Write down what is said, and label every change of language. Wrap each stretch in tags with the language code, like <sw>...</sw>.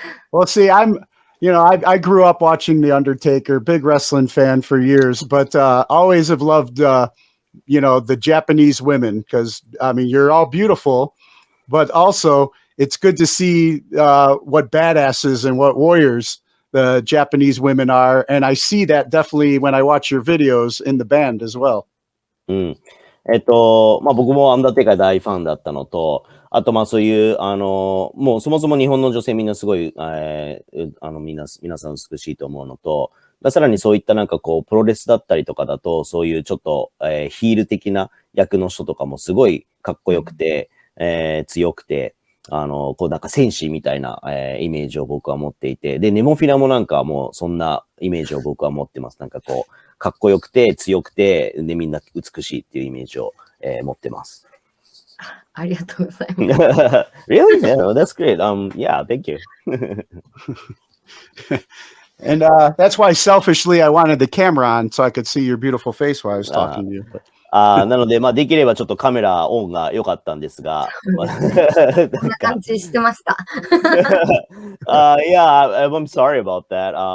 <en>Well, see, I grew up watching The Undertaker, big wrestling fan for years, but always have loved, the Japanese women because, you're all beautiful, but also it's good to see what badasses and what warriors the Japanese women are. And I see that definitely when I watch your videos in the band as well.</en> <ja>僕もアンダーテイカー大ファンだったのと、あとそういう、もうそもそも日本の女性みんなすごい、皆さん美しいと思うのと、さらにそういったなんかこう、プロレスだったりとかだと、そういうちょっと、ヒール的な役の人とかもすごいかっこよくて、強くて、こうなんか戦士みたいな、イメージを僕は持っていて、で、ネモフィラもなんかもうそんなイメージを僕は持ってます。なんかこう、かっこよくて強くて、で、みんな美しいっていうイメージを、持ってます。ありがとうございます。</ja> <en>Really? Yeah, that's great. Yeah, thank you. And that's why selfishly I wanted the camera on so I could see your beautiful face while I was talking to you.</en> <ja>なので、できればちょっとカメラオンが良かったんですが。こんな感じしてました。</ja> <en>Yeah, I'm sorry about that.</en>